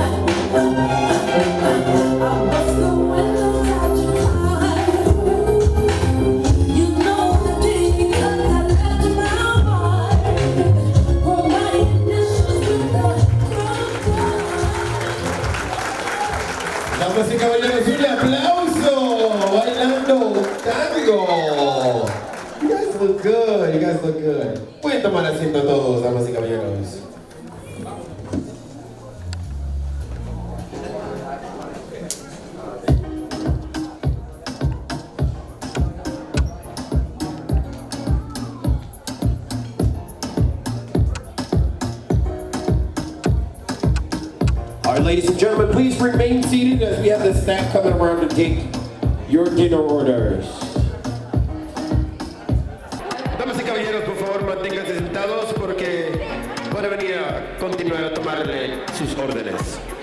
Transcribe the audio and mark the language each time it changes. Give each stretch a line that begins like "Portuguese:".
English: I bust the windows out your car. You know the day I left my heart, wrote my initials with the crocodile.
Spanish: Damas y caballeros, un aplauso. Bailando tango.
English: You guys look good, you guys look good.
Spanish: Pueden tomar asiento todos, damas y caballeros.
English: ladies and gentlemen, please remain seated as we have the staff coming around to take your dinner orders.
Spanish: Damas y caballeros, por favor, manténganse sentados porque van a venir a continuar a tomarle sus órdenes.